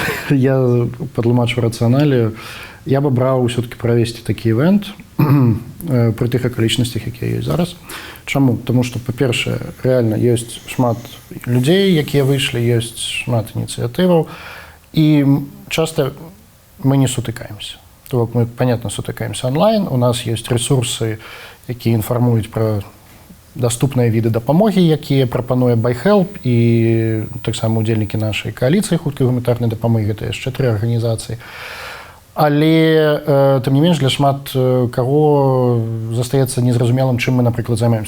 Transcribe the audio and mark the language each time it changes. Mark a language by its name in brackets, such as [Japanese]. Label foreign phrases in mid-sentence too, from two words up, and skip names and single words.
[Belarusian] Я падлумачу рацыяналію. Я б абраў усё-таки правесці такі івент пры тых акалічнасцях, якія ёсць зараз. Чаму? Таму што, па-першае, рэальна ёсць шмат людзей, якія выйшлі, ёсць шмат ініцыятываў, і часто мы не сутыкаемся. [Russian] То мы, понятно, сутыкаемся онлайн. У нас есть ресурсы, [Belarusian] якія інфармуюць пра даступныя віды дапамогі, якія прапануе BuyHelp, і таксама удзельнікі нашай кааліцыі хуткай гуманітарнай дапамогі, гэта яшчэ 3 арганізацыі. Але, тым не менш, для шмат каго застаецца незразумелым, чым мы, напрыклад, займаемся.